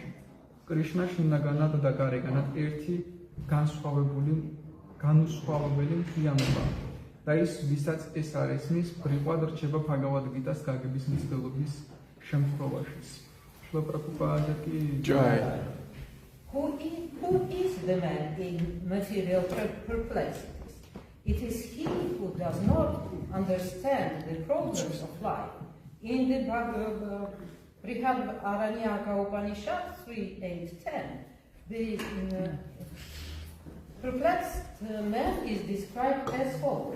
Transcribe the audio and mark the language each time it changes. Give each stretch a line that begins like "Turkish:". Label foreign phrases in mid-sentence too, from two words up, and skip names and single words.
Georgian: კრიშნაში ნაგანად და გარეგანად ერთი განუსხვავებელი მთლიანობა და ის, ვისაც ეს არ ესმის, ბრიყვად რჩება ბჰაგავად-გიტას გაგების მცდელობის შემთხვევაშიც. შრილა პრაბჰუპადა კი ჯაი.
English: Who is the man in material perplexities? It is he who does not understand the problems of life. In the Brihad Aranyaka Upanishad 3.8.10, the perplexed man is described as follows.